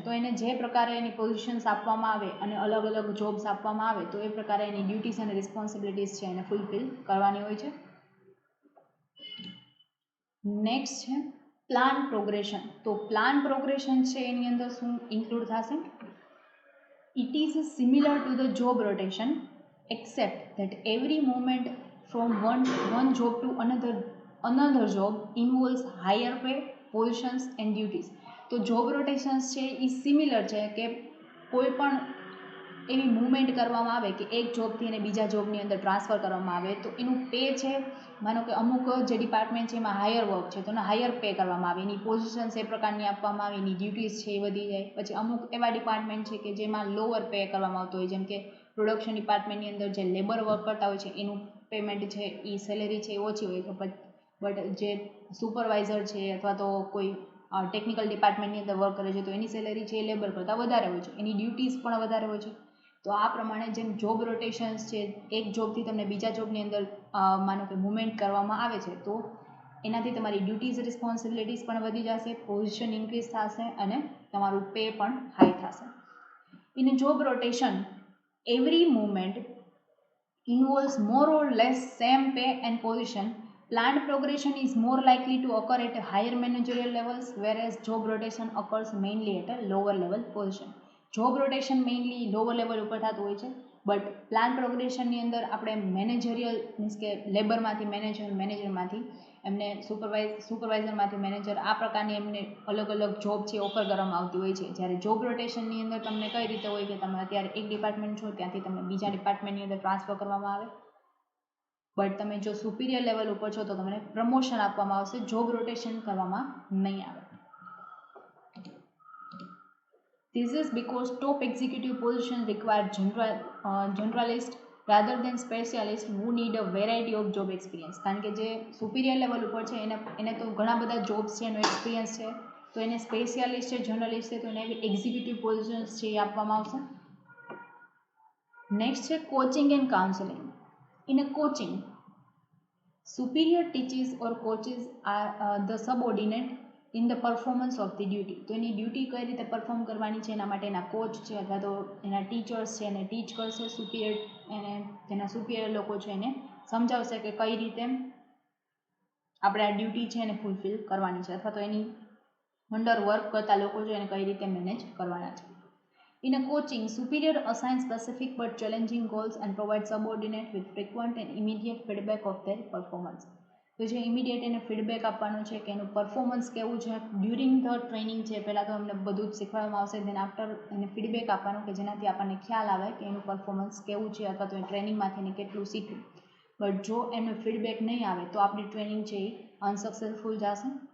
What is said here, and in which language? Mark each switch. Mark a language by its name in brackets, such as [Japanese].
[Gujarati] તો એને જે પ્રકારે એની પોઝિશન્સ આપવામાં આવે અને અલગ અલગ જોબ્સ આપવામાં આવે તો એ પ્રકારે એની ડ્યુટીઝ અને રિસ્પોન્સિબિલિટીઝ છે એને ફૂલફિલ કરવાની હોય છે. નેક્સ્ટ છે પ્લાન પ્રોગ્રેશન. તો પ્લાન પ્રોગ્રેશન છે એની અંદર શું ઇન્ક્લુડ થશે? [English] It is similar to the job rotation except that every movement from one job to another job involves higher pay, positions and duties. [Gujarati] તો જોબ રોટેશન્સ છે એ સિમિલર છે કે કોઈ પણ એવી મૂવમેન્ટ કરવામાં આવે કે એક જોબથી એને બીજા જોબની અંદર ટ્રાન્સફર કરવામાં આવે તો એનું પે છે, માનો કે અમુક જે ડિપાર્ટમેન્ટ છે એમાં હાયર વર્ક છે તો એને હાયર પે કરવામાં આવે, એની પોઝિશન્સ એ પ્રકારની આપવામાં આવે, એની ડ્યુટીઝ છે એ વધી જાય. પછી અમુક એવા ડિપાર્ટમેન્ટ છે કે જેમાં લોઅર પે કરવામાં આવતો હોય, જેમ કે પ્રોડક્શન ડિપાર્ટમેન્ટની અંદર જે લેબર વર્ક કરતા હોય છે એનું પેમેન્ટ છે એ સેલેરી છે એ ઓછી હોય છે, બટ જે સુપરવાઇઝર છે અથવા તો કોઈ ટેકનિકલ ડિપાર્ટમેન્ટની અંદર વર્ક કરે છે તો એની સેલેરી છે એ લેબર કરતાં વધારે હોય છે, એની ડ્યુટીઝ પણ વધારે હોય છે. તો આ પ્રમાણે જેમ જોબ રોટેશન્સ છે, એક જોબથી તમને બીજા જોબની અંદર માનો કે મુવમેન્ટ કરવામાં આવે છે તો એનાથી તમારી ડ્યુટીઝ રિસ્પોન્સિબિલિટીઝ પણ વધી જશે, પોઝિશન ઇન્ક્રીઝ થશે અને તમારું પે પણ હાઈ થશે. [English] In job rotation every movement involves more or less same pay and position. Planned progression is more likely to occur at a higher managerial levels, whereas job rotation occurs mainly at a lower level position. [Gujarati] Job rotation mainly lower level ઉપર થતું હોય છે, but plan પ્રોગ્રેશનની અંદર આપણે managerial means કે લેબરમાંથી મેનેજરમાંથી એમને સુપરવાઇઝરમાંથી manager આ પ્રકારની એમને અલગ અલગ જોબ છે ઓફર કરવામાં આવતી હોય છે. જ્યારે જોબ રોટેશનની અંદર તમને કઈ રીતે હોય કે તમે અત્યારે એક ડિપાર્ટમેન્ટ છો ત્યાંથી તમને બીજા ડિપાર્ટમેન્ટની અંદર ટ્રાન્સફર કરવામાં આવે, બટ તમે જો સુપિરિયર લેવલ ઉપર છો તો તમને પ્રમોશન આપવામાં આવશે, જોબ રોટેશન કરવામાં નહીં આવે. [English] This is because top executive positions require generalist rather than specialist who need a variety of job experience. [Gujarati] કારણ કે જે સુપિરિયર લેવલ ઉપર છે એને તો ઘણા બધા જોબ્સ છે એનો એક્સપિરિયન્સ છે, તો એને સ્પેશિયાલિસ્ટ છે, જર્નલિસ્ટ છે તો એને એક્ઝિક્યુટિવ પોઝિશન્સ છે એ આપવામાં આવશે. નેક્સ્ટ છે coaching and counselling. [English] In a coaching superior teaches or coaches are the subordinate in the performance of the duty. [Gujarati] તો એની ડ્યુટી કઈ રીતે પરફોર્મ કરવાની છે એના માટે એના કોચ છે અથવા તો એના ટીચર્સ છે એને ટીચ કરશે, સુપિરિયર એને જેના સુપિરિયર લોકો છે એને સમજાવશે કે કઈ રીતે આપણે આ ડ્યુટી છે એને ફૂલફિલ કરવાની છે અથવા તો એની અંડર વર્ક કરતા લોકો છે એને કઈ રીતે મેનેજ કરવાના છે. [English] In a coaching, superior assign specific but challenging goals and provide subordinate with frequent and immediate feedback of their performance. [Gujarati] તો જે ઇમિડિયેટ એને ફીડબેક આપવાનું છે કે એનું પરફોર્મન્સ કેવું છે ડ્યુરિંગ ધ ટ્રેનિંગ છે, પહેલાં તો અમને બધું જ શીખવાડવામાં આવશે, દેન આફ્ટર એને ફીડબેક આપવાનું કે જેનાથી આપણને ખ્યાલ આવે કે એનું પરફોર્મન્સ કેવું છે અથવા તો એ ટ્રેનિંગમાંથી એને કેટલું શીખ્યું. બટ જો એમને ફીડબેક નહીં આવે તો આપણી ટ્રેનિંગ છે એ અનસક્સેસફુલ જશે.